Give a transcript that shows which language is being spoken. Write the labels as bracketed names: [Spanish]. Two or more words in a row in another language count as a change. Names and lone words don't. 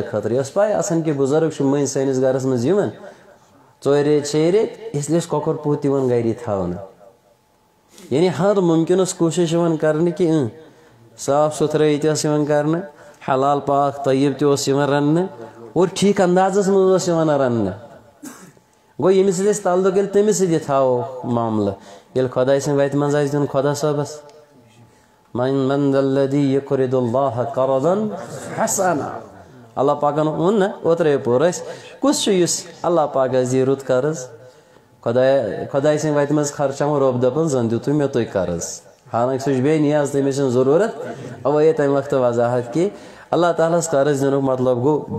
[Kashmiri] خٲطرٕ یہِ ٲس پاے آسان کہِ بُزرگ چھُ مٔنٛزۍ سٲنِس گرس منٛز یِوان 4 ریٚتۍ 6 ریٚتۍ اسلیے اوس کۄکر پوٚت یِوان گری تھاونہٕ یعنی ہر مُمکِن ٲس کوٗشش یِوان کرنہٕ کہِ صاف سُتھرٲیی تہِ ٲس یِوان کرنہٕ حلال پاک طیب تہِ اوس یِوان رننہٕ اور ٹھیٖک اندازس منٛز اوس یِوان رننہٕ گوٚو ییٚمِس سۭتۍ أسۍ تعلُق ییٚلہِ تٔمِس سۭتۍ یہِ تھاوو معاملہٕ ییٚلہِ خۄداے سٕنٛدِ وتہِ منٛز آسہِ دیُن خۄدا صٲبس [Arabic] من ذا الذی یقرض اللہ قرضا حسنا [Kashmiri] اللہ پاکن ووٚن نا اوترے پوٚر اَسہِ کُس چھُ یُس اللہ پاک آسہِ دی رُت قرض خۄداے سٕنٛدِ وتہِ منٛز خرچاوُن رۄب دپان زن دیُتوٕ مےٚ تُہۍ قرض حالانکہِ سُہ چھُ بے نیاز تٔمِس چھنہٕ ضروٗرت اوے تمہِ وقتہٕ وضاحت کہِ اللہ تعالیٰ ہس قرض دِنُک مطلب گوٚو